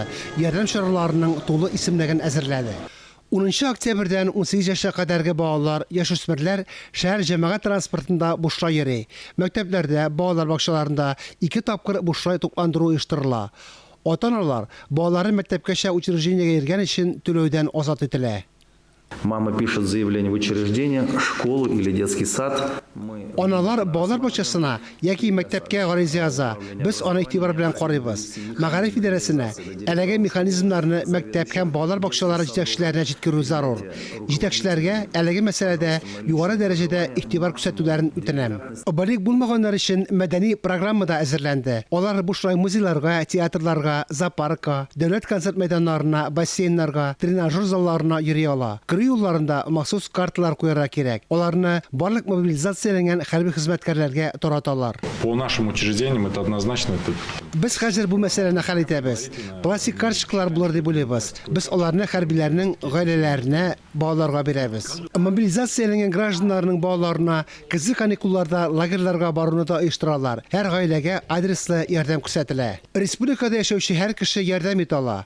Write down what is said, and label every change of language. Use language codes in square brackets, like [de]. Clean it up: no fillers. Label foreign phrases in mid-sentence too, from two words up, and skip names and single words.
[tt] Ярдәм чараларының тулы исемлеген әзерләде. 10 октябрьдән 18 яшькә кадәрге балалар, яшүсмерләр шәһәр җәмәгать транспортында бушлай йөри. Мәктәпләрдә, балалар бакчаларында 2 тапкыр бушлай тупландыру оештырыла. Ата-аналар балаларын мәктәпкәчә учреждениегә йөргән өчен түләүдән азат ителә. [ru] Мама пишет заявление в учреждение, школу или детский сад. [tt] Аналар балалар бакчасына яки мәктәпкә гариза яза. Без аны игътибар белән карыйбыз. Мәгариф идарәсенә әлеге механизмнарны мәктәп һәм балалар бакчалары җитәкчеләренә җиткерү зарур. Җитәкчеләргә әлеге мәсьәләдә югары дәрәҗәдә игътибар күрсәтүләрен үтенәм. Балык булмаганнар өчен мәдәни программада әзерләнде. Алар бушлай музейларга, театрларга, зоопаркка, дәүләт концерт мәйданнарына, бассейннарга, тренажер залларына йөри ала. Юлларында махсус карталар куярга кирәк. Аларны барлык мобилизацияләнгән хәрби хезмәткәрләргә тараталар. [ru] По нашим учреждениям это однозначно. [tt] Без хәзер бу мәсьәләне хәл итәбез. Пластик карточкалар булыр дип уйлыйбыз. Без аларны хәрбиләрнең гаиләләренә, балаларга бирәбез. Мобилизацияләнгән гражданнарның балаларына кызы каникулларда лагерьларга баруны да оештыралар. Һәр гаиләгә адреслы ярдәм күрсәтелә. Республикада яшәүче һәр кеше ярдәм итә ала.